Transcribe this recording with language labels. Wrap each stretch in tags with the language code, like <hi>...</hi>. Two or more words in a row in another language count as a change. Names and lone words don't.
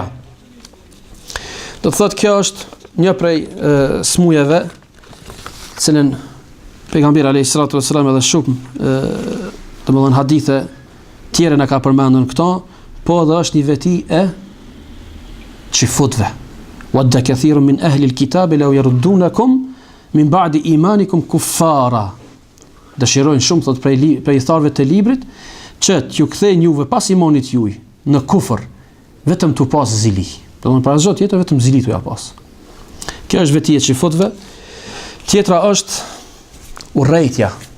<sq>Do të thotë kjo është një prej smujeve cilën pejgamberi</sq> <ar>عليه الصلاة والسلام</ar> <sq>edhe shumë domethënë hadithe tjera na ka përmendur këto, po edhe është një veti e çifutve.</sq> <ar>ودّ كثير من أهل الكتاب لو يردونكم من بعد إيمانكم كفارا.</ar> <sq>Dëshirojnë shumë thot prej tharëve të librit që t'ju kthejnë juve pas imanit juaj në kufër, vetëm t'u pas zili. Domthonë para çdo tjetër vetëm zili t'u ja pas. Kjo është vetia e çifutve. Tjetra është urrejtja.</sq>